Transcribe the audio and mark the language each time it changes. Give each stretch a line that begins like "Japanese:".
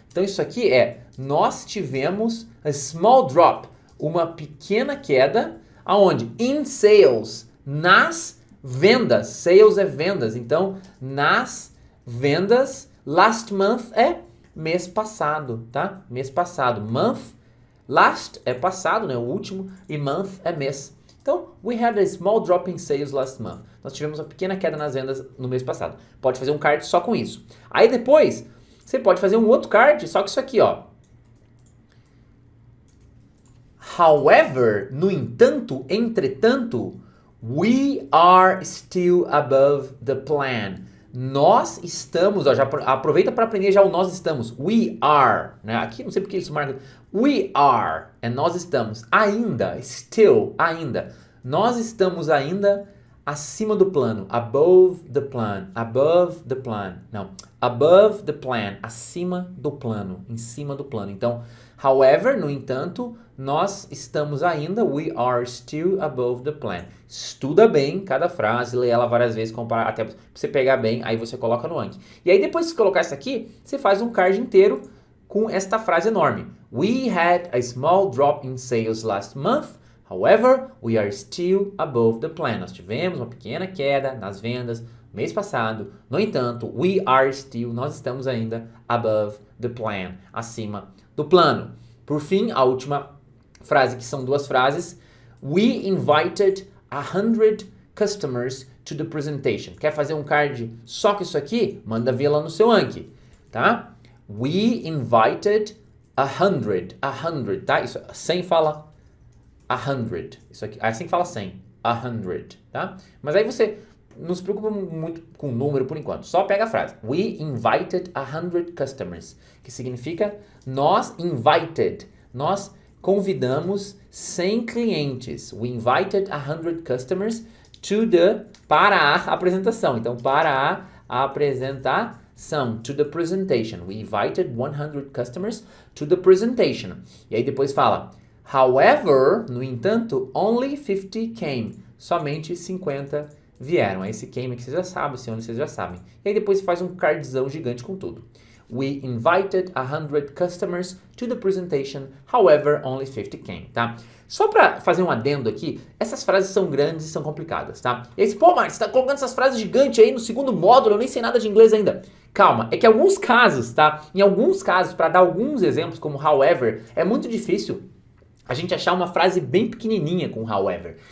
Portuguese: Então isso aqui nós tivemos
English: a small drop,
Portuguese: uma pequena queda, aonde?
English: In sales,
Portuguese: nas vendas. Sales é vendas. Então, nas vendas,
English: last month
Portuguese: é mês passado, tá? Mês passado. Month, last é passado, né? O último, e month é mês. Então,
English: we had a small drop in sales last month.
Portuguese: Nós tivemos uma pequena queda nas vendas no mês passado. Pode fazer um card só com isso. Aí depois, você pode fazer um outro card só com isso aqui, ó.
English: However,
Portuguese: no entanto, entretanto,
English: we are still above the plan.
Portuguese: Nós estamos, ó, já aproveita para aprender já o nós estamos.
English: We are,
Portuguese: né? Aqui não sei porque eles marcam.
English: We are,
Portuguese: nós estamos ainda, still, ainda. Nós estamos ainda acima do plano.
English: Above the plan. Above the plan.
Portuguese: Não.
English: Above the plan.
Portuguese: Acima do plano. Em cima do plano. Então,
English: however,
Portuguese: no entanto, nós estamos ainda,
English: we are still above the plan.
Portuguese: Estuda bem cada frase, lê ela várias vezes, comparar, até pra você pegar bem, aí você coloca no Anki. E aí depois que você colocar isso aqui, você faz um card inteiro com esta frase enorme.
English: We had a small drop in sales last month. However, we are still above the plan.
Portuguese: Nós tivemos uma pequena queda nas vendas mês passado. No entanto,
English: we are still,
Portuguese: nós estamos ainda
English: above the plan,
Portuguese: acima do plano. Por fim, a última frase, que são duas frases.
English: We invited 100 customers to the presentation.
Portuguese: Quer fazer um card só com isso aqui? Manda ver lá no seu Anki, tá?
English: We invited 100, tá?
Portuguese: Isso, 100 fala 100. Isso aqui, assim fala 100, 100, tá? Mas aí você não se preocupa muito com o número por enquanto, só pega a frase.
English: We invited 100 customers,
Portuguese: que significa nós invited, nós convidamos 100 clientes.
English: We invited 100 customers
Portuguese: para a apresentação. Então, para a apresentação,
English: to the presentation. We invited 100 customers to the presentation.
Portuguese: E aí depois fala, however, no entanto,
English: only 50 came.
Portuguese: Somente 50 vieram. Aí esse came que vocês já sabem, esse only vocês já sabem. E aí depois faz um cardzão gigante com tudo.
English: We invited 100 customers to the presentation, however, only 50 came, tá?
Portuguese: Só pra fazer um adendo aqui, essas frases são grandes e são complicadas, tá? E aí, pô, Marcos, você tá colocando essas frases gigantes aí no segundo módulo, eu nem sei nada de inglês ainda. Calma, é que alguns casos, tá? Em alguns casos, para dar alguns exemplos, como however, é muito difícil a gente achar uma frase bem pequenininha com however.